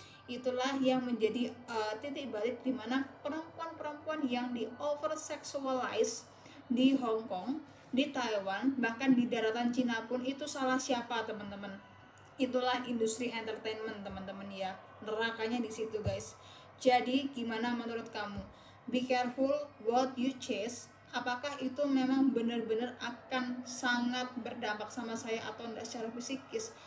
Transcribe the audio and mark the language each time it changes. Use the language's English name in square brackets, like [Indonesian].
[Indonesian] Itulah yang menjadi titik balik dimana perempuan-perempuan yang di over sexualize di Hong Kong, di Taiwan, bahkan di daratan Cina pun itu salah siapa teman-teman? Itulah industri entertainment teman-teman ya, nerakanya di situ guys. Jadi gimana menurut kamu? [English] Be careful what you chase. [Indonesian] Apakah itu memang benar-benar akan sangat berdampak sama saya atau enggak secara fisikis?